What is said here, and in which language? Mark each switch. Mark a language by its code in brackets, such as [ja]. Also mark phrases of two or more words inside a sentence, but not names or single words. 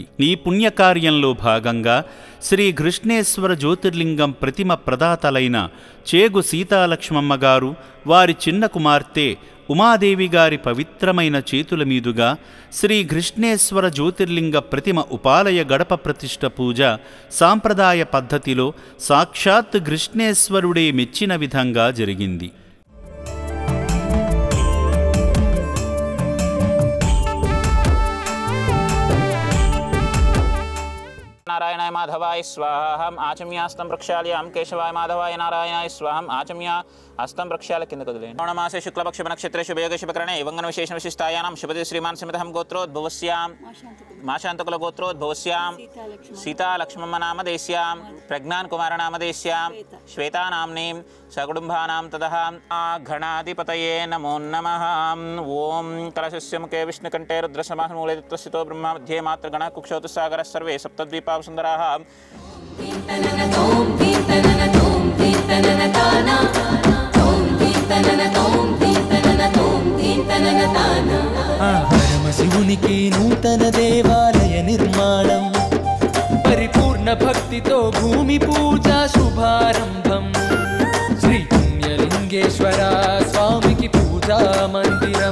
[te] ఈ పుణ్యకార్యంలో భాగంగా శ్రీ కృష్ణేశ్వర జ్యోతిర్లింగం ప్రతిమ ప్రదాతలైన చేగు సీతాలక్ష్మమ్మ గారు, వారి చిన్న కుమార్తె ఉమాదేవి గారి పవిత్రమైన చేతుల మీదుగా శ్రీ కృష్ణేశ్వర జ్యోతిర్లింగ ప్రతిమ ఉపాలయ గడప ప్రతిష్ఠ పూజ సాంప్రదాయ పద్ధతిలో సాక్షాత్ కృష్ణేశ్వరుడే మెచ్చిన విధంగా జరిగింది. [sa] नारायणाय माधवाय स्वाहा आचम्यास्तं प्रक्षाल्यं केशवाय माधवाय नारायणाय स्वाहा आचम्या हस्तं प्रक्षाल्य किंद कदले श्रावणमासे शुक्लपक्ष नक्षत्रे शुभयोगे शुभकरणे एवं विशेष विशिष्टायां शुभदे श्रीमान समेतहं गोत्रोद्भवस्यां माशान्तकुल गोत्रोद्भवस्यां सीता लक्ष्मम्म नामदेस्यां प्रज्ञान कुमार नामदेस्यां श्वेता नाम्नीं सकुटुम्बानां ततः गणाधिपतये नमो नमः. ओं कलशस्य मुखे विष्णुकण्ठे रुद्रसमासमूले तत्त्वस्थितो ब्रह्मा मध्ये मातृगणः कुक्षौतु सागरः सर्वे सप्तद्वीपा सुन्दराः. [te] పరమశివునికి నూతన దేవాలయ నిర్మాణం, పరిపూర్ణ భక్తితో భూమి పూజ శుభారంభం. శ్రీ పుణ్యలింగేశ్వర స్వామికి పూజా మందిరం.